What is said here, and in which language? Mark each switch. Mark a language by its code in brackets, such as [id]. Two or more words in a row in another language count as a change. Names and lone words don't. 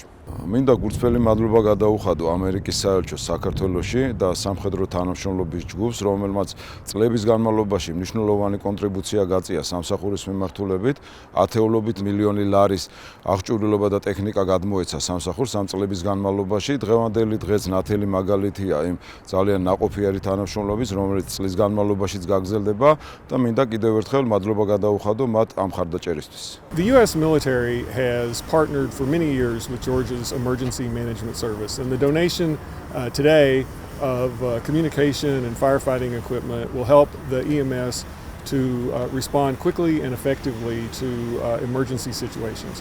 [ka] მინდა გულწრფელი მადლობა გადაუხადო ამერიკის საელჩოს საქართველოში და სამხედრო თანამშრომლობის ჯგუფს, რომელმაც წლების განმავლობაში მნიშვნელოვანი კონტრიბუცია გაწია სამსახურის მიმართულებით, ათეულობით მილიონი ლარის აღჭურვილობა და ტექნიკა გადმოეცა სამსახურს ამ წლების განმავლობაში. დღევანდელი დღეც ნათელი მაგალითია იმ ძალიან ნაყოფიერი თანამშრომლობის, რომელიც წლის განმავლობაშიც გაგრძელდება და მინდა კიდევ ერთხელ მადლობა გადაუხადო მათ ამ ხარდაჭერისთვის. [en] The U.S. military has partnered for many years with Georgia's Emergency Management Service, and the donation today of communication and firefighting equipment will help the EMS to respond quickly and effectively to emergency situations.